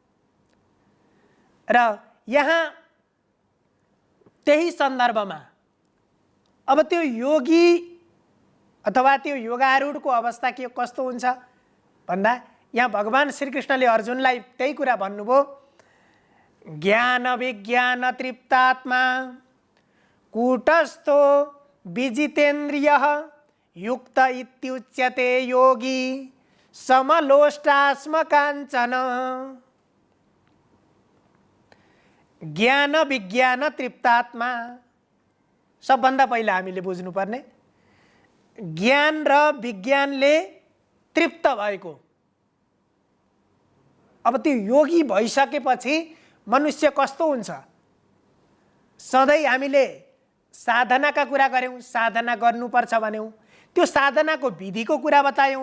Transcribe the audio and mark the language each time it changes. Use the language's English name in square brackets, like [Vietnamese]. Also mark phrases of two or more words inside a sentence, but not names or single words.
[Nepali] र यहाँ त्यही सन्दर्भमा अब त्यो योगी अथवा त्यो योगारूढको अवस्था के कस्तो हुन्छ भन्दा यहाँ भगवान श्रीकृष्णले अर्जुनलाई त्यही कुरा भन्नुभयो, [Sanskrit] ज्ञान विज्ञान तृप्तात्मा कूटस्थो विजितेन्द्रियः युक्त इत्युच्यते योगी समलोष्टास्म काञ्चन। ज्ञान विज्ञान तृप्तात्मा, [Nepali] सबभन्दा पहिला हामीले बुझ्नुपर्ने ज्ञान र विज्ञानले तृप्त भएको। अब त्यो योगी भइसकेपछि मनुष्य कस्तो हुन्छ? सधैँ हामीले साधनाका कुरा गऱ्यौँ, साधना गर्नुपर्छ भन्यौँ, त्यो साधनाको विधिको कुरा बतायौँ।